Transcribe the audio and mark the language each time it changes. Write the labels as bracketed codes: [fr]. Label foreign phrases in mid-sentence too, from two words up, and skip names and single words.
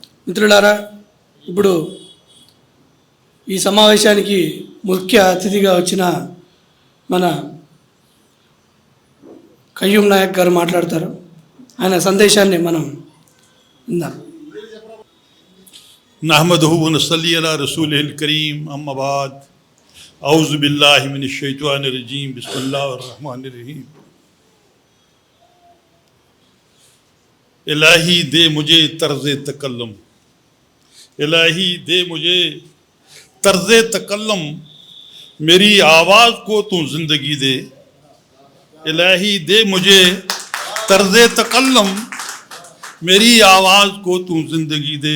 [te] మిత్రులారా, ఇప్పుడు ఈ సమావేశానికి ముఖ్య అతిథిగా వచ్చిన మన కయ్యూమ్ నాయక్ గారు మాట్లాడతారు. ఆయన సందేశాన్ని మనం విందాం. [ar] نحمده ونصلي على رسوله الكريم، أما بعد. أعوذ بالله من الشيطان الرجيم، بسم الله الرحمن الرحيم. [ur] الٰہی دے مجھے طرز تکلم، الٰہی دے مجھے طرز تکلم، میری آواز کو تو زندگی دے. الٰہی دے مجھے طرز تکلم، میری آواز کو تو زندگی دے.